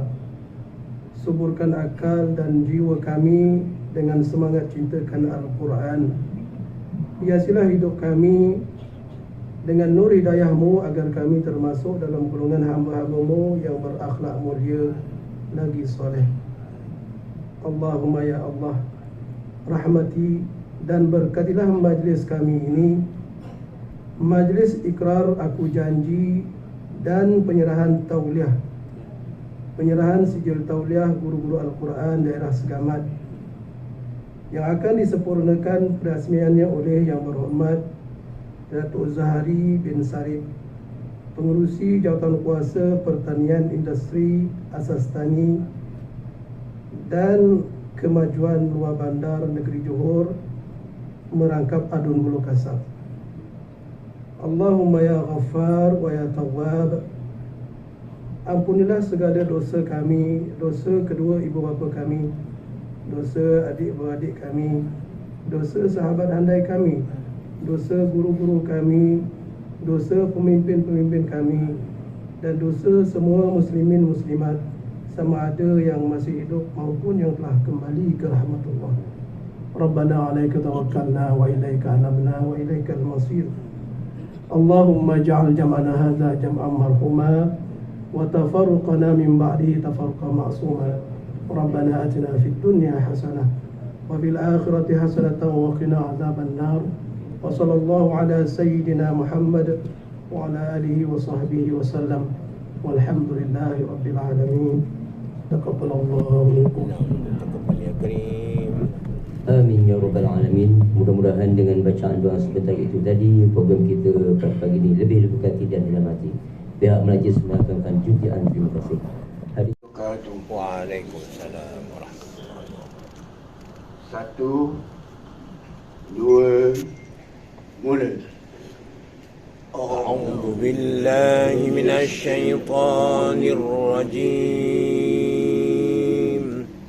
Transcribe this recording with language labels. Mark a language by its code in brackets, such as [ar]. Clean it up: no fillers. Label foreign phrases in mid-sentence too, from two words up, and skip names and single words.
[ms] Suburkan akal dan jiwa kami dengan semangat cintakan Al-Quran. Hiasilah hidup kami dengan nur hidayah-Mu agar kami termasuk dalam golongan hamba-hamba-Mu yang berakhlak mulia lagi soleh. [ar] اللهم يا الله, [ms] rahmati dan berkatilah majlis kami ini, majlis ikrar aku janji dan penyerahan tauliah, penyerahan sijil tauliah guru-guru Al-Quran daerah Segamat yang akan disempurnakan perasmiannya oleh Yang Berhormat Datuk Zahari bin Sarip, Pengerusi Jawatan Kuasa Pertanian Industri Asas Tani dan Kemajuan Luar Bandar Negeri Johor merangkap Adun Bulu Kasab. [ar] اللهم يا غفار ويا تواب, [ms] ampunilah segala dosa kami, dosa kedua ibu bapa kami, dosa adik-beradik kami, dosa sahabat handai kami, dosa guru-guru kami, dosa pemimpin-pemimpin kami, dan dosa semua muslimin muslimat sama ada yang masih hidup maupun yang telah kembali ke rahmatullah. [ar] ربنا عليك توكلنا وإليك أنبنا وإليك المصير. اللهم اجعل جمعنا هذا جمعا مرحوما وتفرقنا من بعده تفرقا معصوما. ربنا آتنا في الدنيا حسنة وفي الآخرة حسنة وقنا عذاب النار. وصلى الله على سيدنا محمد وعلى آله وصحبه وسلم. والحمد لله رب العالمين. تقبل الله منكم. تقبل يا كريم. آمين يا رب العالمين. [ms] Mudah-mudahan dengan bacaan doa sebentar itu tadi, program kita pada pagi ini lebih diberkati dan dirahmati. Pihak majlis melakukan junjaan terima kasih. [ar] وعليكم السلام ورحمة الله wabarakatuh. 1, 2, mulai. أعوذ بالله من الشيطان الرجيم.